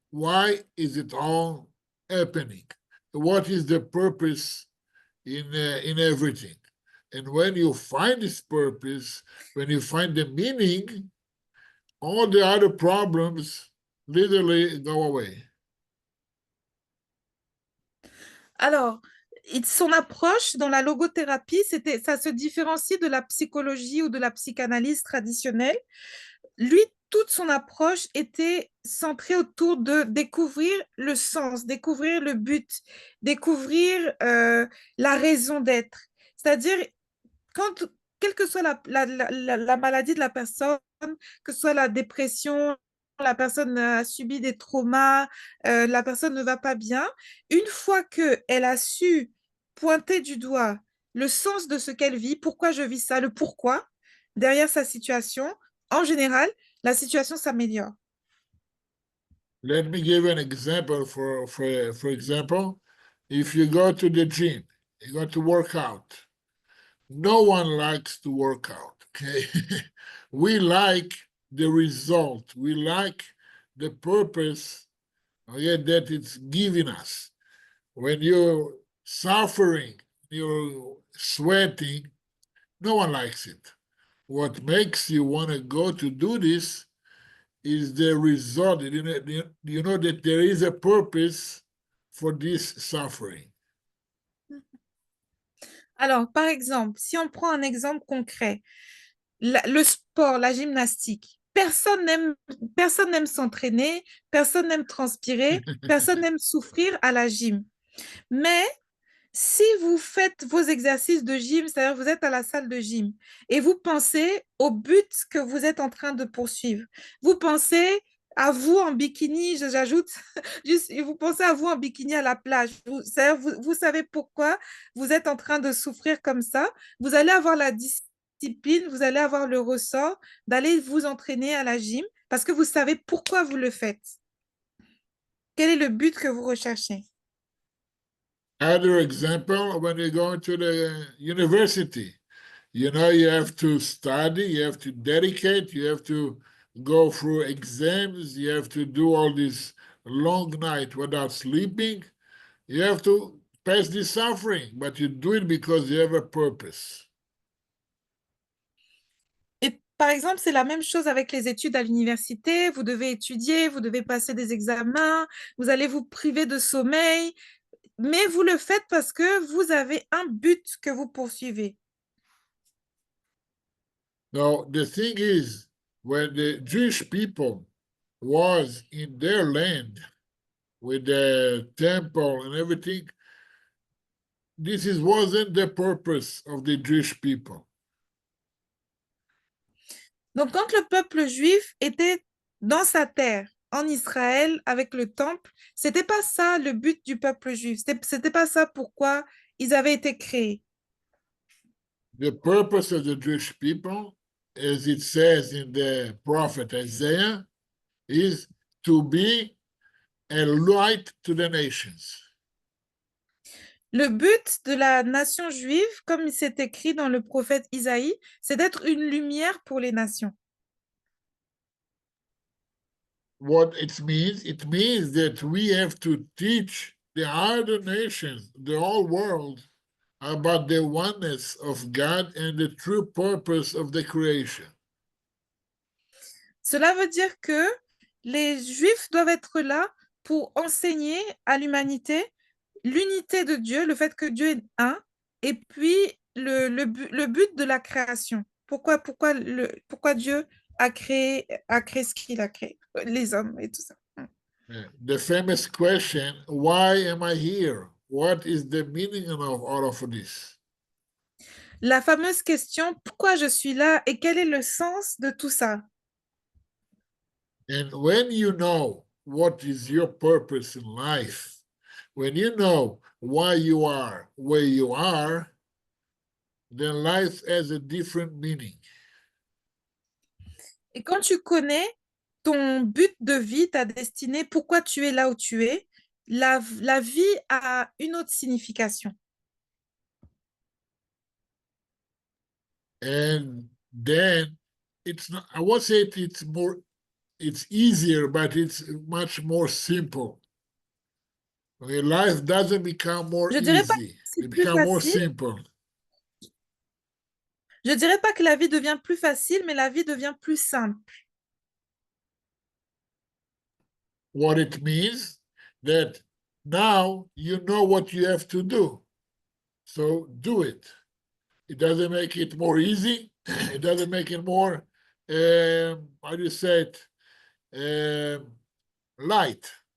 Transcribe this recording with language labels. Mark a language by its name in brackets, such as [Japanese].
[English] Why is it all happening? What is the purpose in everything? And when you find this purpose, when you find the meaning, all the other problems literally go away. [French] Alors, son approche dans la logothérapie, ça se différencie de la psychologie ou de la psychanalyse traditionnelle. Lui, toute son approche était centrée autour de découvrir le sens, découvrir le but, découvrir la raison d'être. C'est-à-dire, quelle que soit la maladie de la personne, que ce soit la dépression, la personne a subi des traumas, la personne ne va pas bien, une fois qu'elle a su pointer du doigt le sens de ce qu'elle vit, pourquoi je vis ça, le pourquoi, derrière sa situation, en général, la situation s'améliore. [English] Let me give an example. For example, if you go to the gym, you go to work out. No one likes to work out, okay? We like the result. We like the purpose, okay, that it's giving us. When you're suffering, you're sweating, no one likes it. What makes you want to go to do this is the result. You know that there is a purpose for this suffering. [French] Alors, par exemple, si on prend un exemple concret, le sport, la gymnastique, personne n'aime s'entraîner, personne n'aime transpirer, personne n'aime souffrir à la gym. Mais si vous faites vos exercices de gym, c'est-à-dire vous êtes à la salle de gym et vous pensez au but que vous êtes en train de poursuivre, vous pensez à vous en bikini, j'ajoute, juste, vous pensez à vous en bikini à la plage, vous savez pourquoi vous êtes en train de souffrir comme ça, vous allez avoir la discipline, vous allez avoir le ressort d'aller vous entraîner à la gym parce que vous savez pourquoi vous le faites. Quel est le but que vous recherchez? [English] Other example, when you go to the university, you know, you have to study, you have to dedicate, you have to go through exams, you have to do all this long night without sleeping. You have to pass this suffering, but you do it because you have a purpose. [French] Et par exemple, c'est la même chose avec les études à l'université. Vous devez étudier, vous devez passer des examens, vous allez vous priver de sommeil, mais vous le faites parce que vous avez un but que vous poursuivez. [English] Now, the thing is, when the Jewish people was in their land with the temple and everything, wasn't the purpose of the Jewish people. [French] Donc, quand le peuple juif était dans sa terre, en Israël, avec le temple, c'était pas ça le but du peuple juif. C'était pas ça pourquoi ils avaient été créés. [English] The purpose of the Jewish people, as it says in the prophet Isaiah, is to be a light to the nations. [French] Le but de la nation juive, comme c'est écrit dans le prophète Isaïe, c'est d'être une lumière pour les nations. [English] What it means that we have to teach the other nations, the whole world, about the oneness of God and the true purpose of the creation. [French] Cela veut dire que les Juifs doivent être là pour enseigner à l'humanité l'unité de Dieu, le fait que Dieu est un, et puis le but de la création. Pourquoi Dieu a créé ce qu'il a créé, les hommes et tout ça. [English] The famous question, why am I here? What is the meaning of all of this? [French] La fameuse question, pourquoi je suis là et quel est le sens de tout ça? [English] And when you know what is your purpose in life, when you know why you are where you are, then life has a different meaning. [French] Et quand tu connais ton but de vie, ta destinée, pourquoi tu es là où tu es, la vie a une autre signification. [English] And then it's not, I won't say it's easier, but it's much more simple. Okay, life doesn't become more [French] Je dirais pas que [English] easy, [French] c'est [English] it [French] plus [English] becomes more [French] facile. [English] simple. [French] Je dirais pas que la vie devient plus facile, mais la vie devient plus simple. [English] What it means that now you know what you have to do. So do it. It doesn't make it more easy. It doesn't make it more, how do you say it, light.